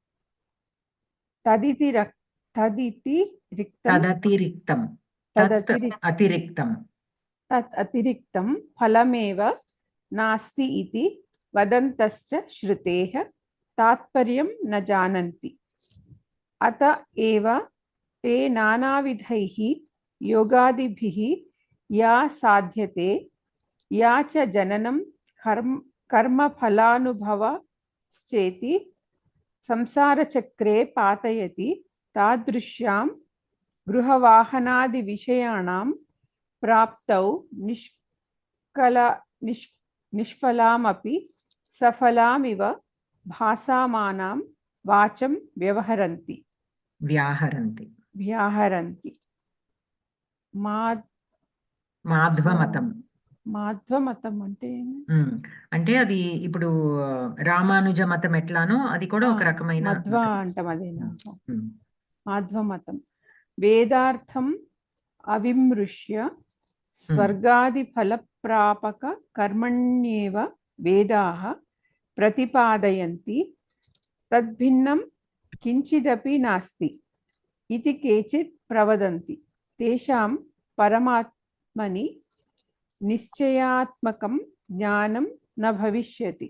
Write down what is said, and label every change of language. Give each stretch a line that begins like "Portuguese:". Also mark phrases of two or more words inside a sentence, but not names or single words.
Sanskrit: తదతిరిక్తం ఫలమేవ నాస్తి ఇతి వదంతశ్చ శ్రుతేః తాత్పర్యం న జానంతి. अत एव ते नानाविधैः योगादिभिः या साध्यते या च जननं कर्मफलानुभवश्चेति संसारचक्रे पातयति तादृश्यां गृहवाहनादिविषयाणां प्राप्तौ निष्फलामपि सफलामिव भासमानां वाचं व्याहरन्ति
Telugu: మాధ్వమతం మాధ్వమతం అంటే అది ఇప్పుడు రామానుజ మతం ఎట్లానో అది కూడా ఒక రకమైన మధ్వ అంటాం అదేనా
Sanskrit: మాధ్వమతం వేదార్థం అవిమృశ్య స్వర్గాది ఫలప్రాపక కర్మణ్యేవ వేదాః ప్రతిపాదయంతి తద్భిన్నం కించిదపి నాస్తి ఇతి కేచిత్ ప్రవదంతి తేషాం పరమాత్మని నిశ్చయాత్మకం జ్ఞానం న భవిష్యతి.